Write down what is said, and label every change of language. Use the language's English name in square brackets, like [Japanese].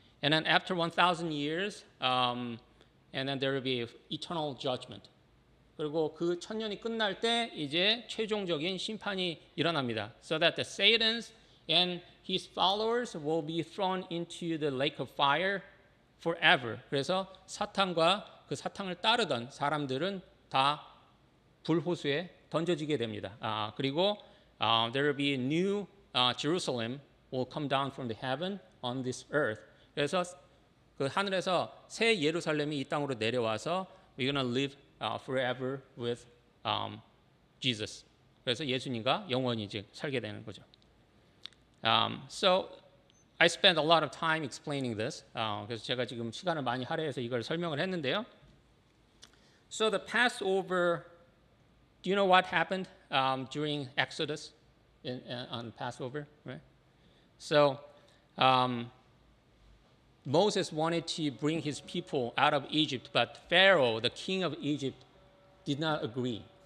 [English] And then after 1,000 years, and then there will be eternal judgment. [Korean] 그리고 그 천년이 끝날 때 이제 최종적인 심판이 일어납니다. [English] So that the Satans and his followers will be thrown into the lake of fire forever. [Korean] 그래서 사탄과 그 사탄을 따르던 사람들은 다 불호수에 던져지게 됩니다. [English] 그리고 there will be a new Jerusalem will come down from the heaven on this earth. [Korean] 그래서 그 하늘에서 새 예루살렘이 이 땅으로 내려와서 [English] we're gonna live forever with Jesus. [Korean] 그래서 예수님과 영원히 이제 살게 되는 거죠. [English] So I spent a lot of time explaining this. [Korean] 그래서 제가 지금 시간을 많이 할애해서 이걸 설명을 했는데요. [English] So the Passover, do you know what happened during Exodus on Passover? Right? So Moses wanted to bring his people out of Egypt, but Pharaoh, the king of Egypt, did not agree.